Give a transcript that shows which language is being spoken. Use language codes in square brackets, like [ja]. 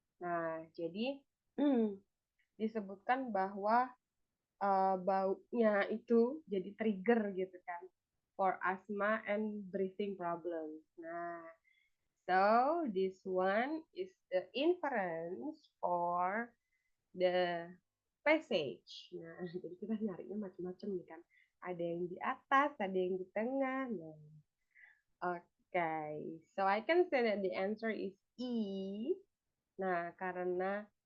[id] Nah, jadi disebutkan bahwa baunya itu jadi trigger gitu kan [en] for asthma and breathing problems. Nah, so this one is the inference for the passage. [id] Nah, jadi kita nyarinya macam-macam nih kan. Ada yang di atas, ada yang di tengah. [en] Nah, okay. So I can say that the answer is E. [id] Nah, karena